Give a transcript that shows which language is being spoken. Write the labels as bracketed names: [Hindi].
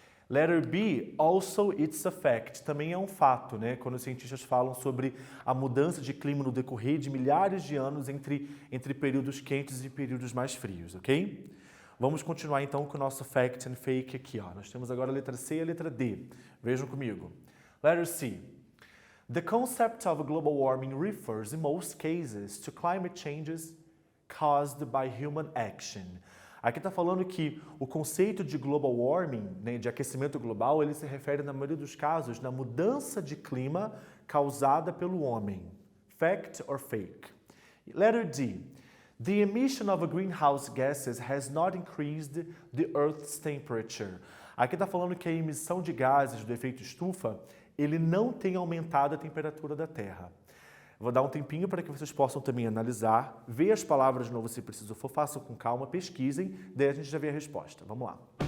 [English] Letter B, also it's a fact. [Portuguese] Também é um fato, né? Quando os cientistas falam sobre a mudança de clima no decorrer de milhares de anos entre períodos quentes e períodos mais frios, ok? Vamos continuar então com o nosso fact and fake aqui, ó. Nós temos agora a letra C e a letra D. Vejam comigo. [English] Letter C. The concept of global warming refers, in most cases, to climate changes caused by human action. [Portuguese] Aqui está falando que o conceito de global warming, né, de aquecimento global, ele se refere, na maioria dos casos, na mudança de clima causada pelo homem. [English] Fact or fake? Letter D. The emission of greenhouse gases has not increased the Earth's temperature. [Portuguese] Aqui está falando que a emissão de gases do efeito estufa, ele não tem aumentado a temperatura da Terra. Vou dar um tempinho para que vocês possam também analisar, ver as palavras de novo se preciso for, façam com calma, pesquisem, daí a gente já vê a resposta. Vamos lá.